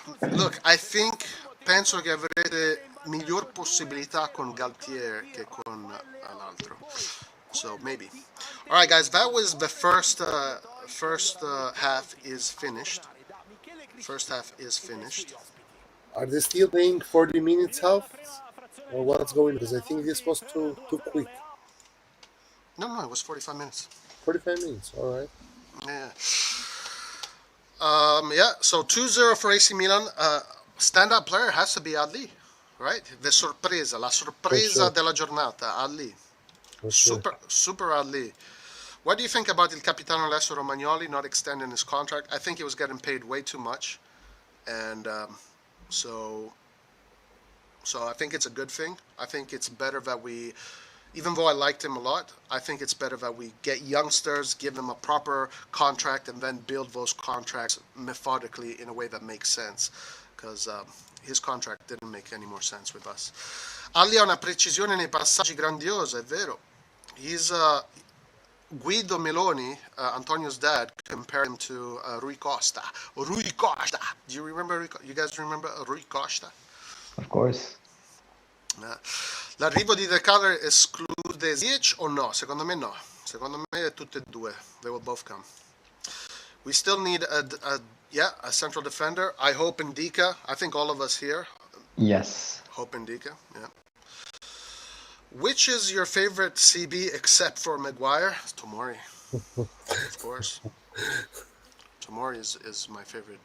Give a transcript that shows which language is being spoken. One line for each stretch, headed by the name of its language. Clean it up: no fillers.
English: Look,
Italian: penso che avrete miglior possibilità con Galtier che con l'altro.
English: So maybe. All right, guys, that was the first half is finished. First half is finished. Are they still playing 40 minutes half? Or what's going on? Because I think this was too quick. No, no, it was 45 minutes. 45 minutes, all right. Yeah. Yeah, so 2-0 for AC Milan. Stand-up player has to be Ali, right?
Italian: La sorpresa della giornata, Ali.
English: Super Ali. What do you think about Il Capitano Alessio Romagnoli not extending his contract? I think he was getting paid way too much, and so I think it's a good thing. I think it's better that we, even though I liked him a lot, I think it's better that we get youngsters, give them a proper contract, and then build those contracts methodically in a way that makes sense, because his contract didn't make any more sense with us.
Italian: Ali ha una precisione nei passaggi grandiosa, è vero.
English: He's Guido Meloni, Antonio's dad, compared him to Rui Costa. Rui Costa. Do you remember? You guys remember Rui Costa? Of course.
Italian: L'arrivo di The Color esclude ZIYECH o no? Secondo me no. Secondo me tutte e due.
English: They will both come. We still need a central defender. I hope Ndika. I think all of us here Yes. hope Ndika. Yeah. Which is your favorite CB except for Maguire? Tomori, of course. Tomori is my favorite.